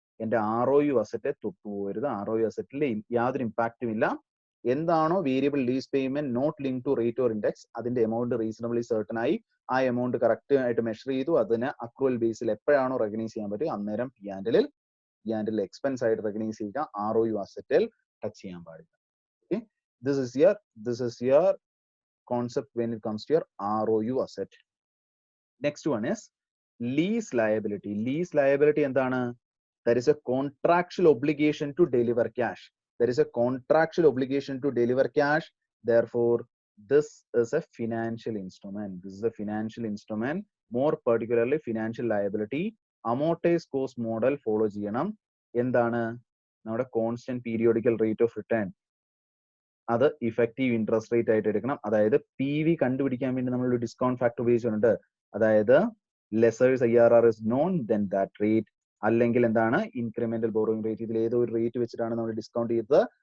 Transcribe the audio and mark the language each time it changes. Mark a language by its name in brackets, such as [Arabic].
[Malayalam] എന്റെ ROU asset തൊട്ടുപോകരുത്, ROU അസറ്റിൽ യാതൊരു ഇമ്പാക്റ്റും ഇല്ല. എന്താണോ variable lease payment not link to rate or index, അതിന്റെ എമൗണ്ട് റീസണബിളി സർട്ടൺ ആയി, ആ എമൗണ്ട് കറക്റ്റ് ആയിട്ട് മെഷർ ചെയ്തു, അതിന് അക്രൂവൽ ബേസിൽ എപ്പോഴാണോ റെക്കഗ്നൈസ് ചെയ്യാൻ പറ്റും അന്നേരം പി ആൻഡിൽ എക്സ്പെൻസ് ആയിട്ട് റെക്കഗ്നൈസ് ചെയ്യുക, ROU അസറ്റിൽ ടച്ച് ചെയ്യാൻ പാടില്ല. [English] Okay, this is your concept when it comes to your ROU asset. Next one is lease liability. [Malayalam] Lease liability എന്താണ്, [English] there is a contractual obligation to deliver cash. There is a contractual obligation to deliver cash. Therefore, this is a financial instrument. This is a financial instrument. More particularly, financial liability. [Malayalam] Amortized cost model follow ചെയ്യണം. എന്താണ്, നമ്മുടെ constant periodical rate of return അത് effective interest rate ആയിട്ട് എടുക്കണം. അതായത് PV കണ്ടുപിടിക്കാൻ വേണ്ടി നമ്മൾ ഒരു ഡിസ്കൗണ്ട് ഫാക്ടർ ഉപയോഗിച്ചിട്ടുണ്ട്. അതായത് [English] lessor's IRR is known then that rate, [Malayalam] അല്ലെങ്കിൽ എന്താണ് ഇൻക്രിമെന്റൽ ബോറോയിങ് റേറ്റ്, ഇതിൽ ഏതോ ഒരു റേറ്റ് വെച്ചിട്ടാണ് നമ്മൾ ഡിസ്കൗണ്ട് ചെയ്തത്.